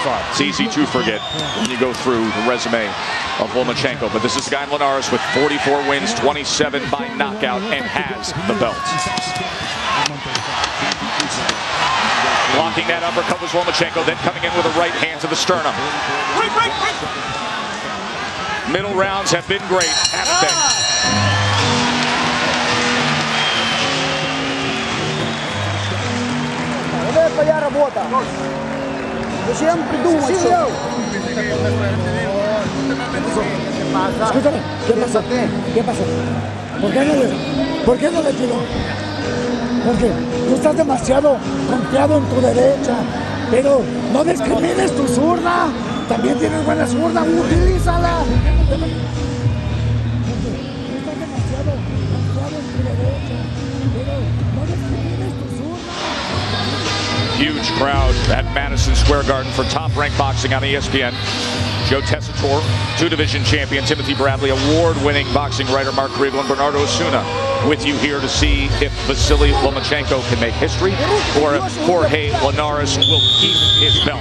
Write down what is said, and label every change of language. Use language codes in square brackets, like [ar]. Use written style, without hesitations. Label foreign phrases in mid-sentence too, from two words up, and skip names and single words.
[en] It's easy to forget when you go through the resume of Lomachenko, but this is a guy in Linares with 44 wins, 27 by knockout, and has the belt. Blocking that uppercut was Lomachenko, then coming in with a right hand to the sternum. Middle rounds have been great, haven't they? [ru] Вот это твоя работа. Зачем придумать все? [es] Escúchame, ¿qué pasó? ¿Por qué no le tiró? Porque tú estás demasiado confiado en tu derecha, pero no discrimines tu zurda. También tienes buena zurda, utilízala. [en] Huge crowd at Madison Square Garden for Top Rank Boxing on ESPN. Joe Tessitore, 2-division champion, Timothy Bradley, award-winning boxing writer Mark Kriegel, and Bernardo Osuna with you here to see if Vasyl Lomachenko can make history or if Jorge Linares will keep his belt.